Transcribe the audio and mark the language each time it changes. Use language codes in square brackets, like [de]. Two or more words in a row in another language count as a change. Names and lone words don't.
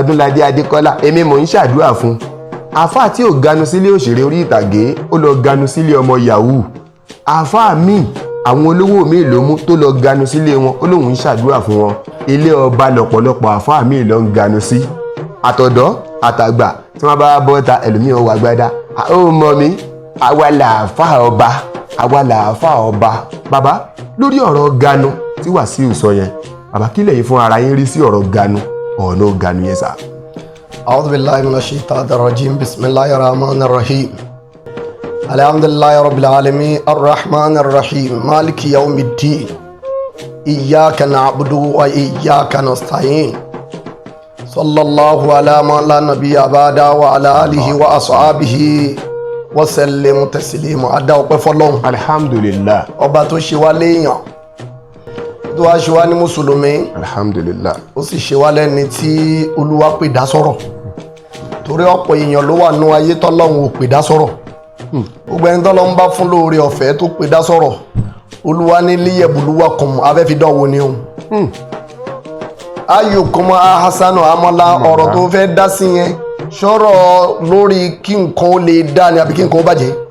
[yo] Ọdúnládé Adékọ́lá èmi mò ń ṣàdúrà fún àfáà tí ò Ganu sílé òṣèré orí ìtàgé ó lọ Ganu sílé ọmọ yahoo àfáà mi àwọn olówó mi ló mú tó lọ Ganu sílé wọn ó lóun ń ṣàdúrà fún wọn ilé ọba lọ́pọ̀lọpọ̀ àfáà mi lọ ń Ganu sí àtọ̀dọ́ àtàgbà tí wọ́n bá bọ́ta ẹlòmíì ó wà gbádá ó mọ̀ mí àwa làáfáà ọba àwa làáfáà ọba. bàbá lórí ọ̀rọ̀ Ganu tí Wasiu sọ yẹn bàbá kí lẹ̀yin fún ara yín rí sí ọ̀rọ̀ Ganu ọ̀nà Ganu yẹn sà. [ar] أعوذ بالله من الشيطان الرجيم بسم الله الرحمن الرحيم الحمد لله رب العالمين الرحمن الرحيم مالك يوم الدين إياك نعبد وإياك نستعين صلى الله على من لا نبي بعده وعلى آله وأصحابه وسلم تسليما [yo] ada ọpẹ́ fọ́lọ́run [ar] alhamdulillah [yo] ọba tó ṣe wá léèyàn tó wá ṣe wá ní mùsùlùmí [ar] alhamdulillah [yo] ó sì ṣe wá lẹ́ni tí Olúwa pè dá sọ̀rọ̀ torí ọ̀pọ̀ èèyàn ló wà nú ayé tọ́lọ́run ò pè dá sọ̀rọ̀ gbogbo ẹni tọ́lọ́run bá fún lóore ọ̀fẹ́ tó pè dá sọ̀rọ̀ Olúwa ní liyabluwakum afẹ́fidánwò ni òun [ar] أيكم أحسن عملا [yo] ọ̀rọ̀ tó fẹ́ dá sí yẹn sọ̀rọ̀ lórí kí nǹkan ó lè dá ni àbí kí nǹkan ó bàjẹ́.